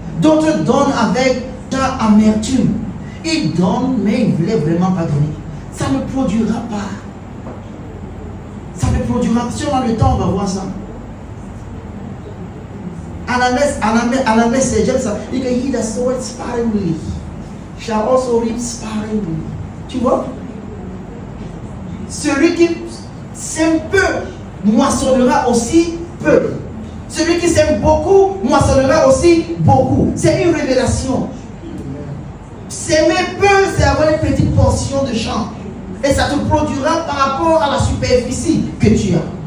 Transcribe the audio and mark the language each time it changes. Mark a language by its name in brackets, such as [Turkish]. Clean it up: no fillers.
[French] D'autres donnent avec ta amertume. Ils donnent, mais ils ne voulaient vraiment pas donner. Ça ne produira pas. Ça ne produira pas. Si on a le temps, on va voir ça. En anglais, c'est j'aime ça. Il dit que [English] he that soweth sparingly shall also reap sparingly. [French] Tu vois? Celui qui sème peu moissonnera aussi peu. Celui qui sème beaucoup moissonnera aussi beaucoup. C'est une révélation. S'aimer peu, c'est avoir une petite portion de champ. Et ça te produira par rapport à la superficie que tu as.